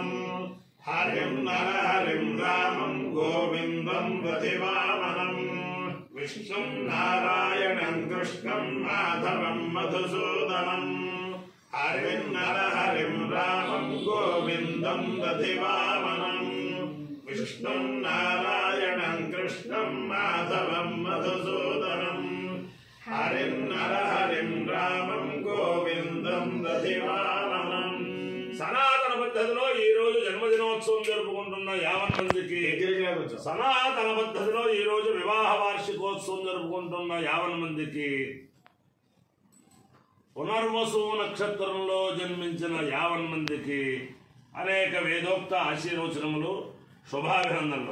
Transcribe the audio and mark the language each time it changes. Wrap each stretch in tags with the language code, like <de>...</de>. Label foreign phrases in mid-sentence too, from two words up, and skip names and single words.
<sa>हरिं नरहरिं रामं गोविंदं प्रतिवामनं विष्णु नारायणं कृष्णं माधवं मधुसूदनं हरिं नरहरिं रामं गोविंदं प्रतिवामनं विष्णु नारायणं कृष्णं माधवं मधुसूदनं हरिं नरहरिं रामं गोविंदं प्रतिवामनं</sa> <te>సనాతన పద్ధతిలో ఈ రోజు జన్మదినోత్సవం జరుపుకుంటున్న 50 మందికి సనాతన పద్ధతిలో ఈ రోజు వివాహ వార్షికోత్సవం జరుపుకుంటున్న 50 మందికి పునర్వసు నక్షత్రంలో జన్మించిన 50 మందికి అనేక వేదోక్త ఆశీర్వచనములు శుభాభినందనలు.</te>